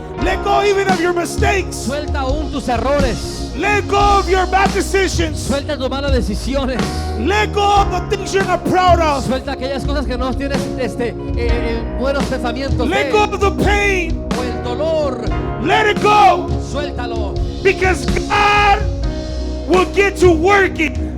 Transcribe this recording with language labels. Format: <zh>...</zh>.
<en>Let go even of your mistakes.</en> <es>Suelta aún tus errores.</es> <en>Let go of your bad decisions.</en> <es>Suelta tus malas decisiones.</es> <en>Let go of the things you're not proud of.</en> <es>Suelta aquellas cosas que no tienes buenos pensamientos</es> <en>Let go of the pain.</en> <es>O el dolor.</es> <en>Let it go.</en> <es>Suéltalo.</es> <en>Because God will get to working.</en>